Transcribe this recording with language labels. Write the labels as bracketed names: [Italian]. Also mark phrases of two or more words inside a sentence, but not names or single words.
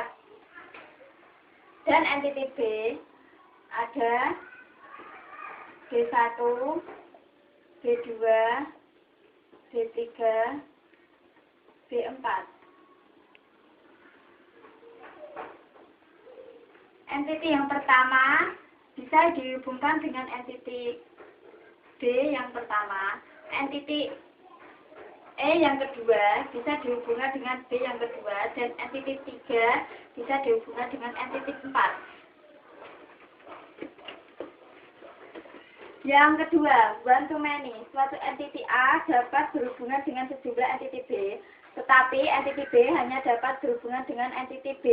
[Malay] Dan entiti B ada B1, B2, B3, B4. Entiti yang pertama bisa dihubungkan dengan entiti B yang pertama, entiti E yang kedua bisa dihubungkan dengan B yang kedua, dan entiti 3 bisa dihubungkan dengan entiti 4. Yang kedua, [English] one to many. [Malay] Suatu entiti A dapat berhubungan dengan sejumlah entiti B, tetapi entiti B hanya dapat berhubungan dengan entiti B.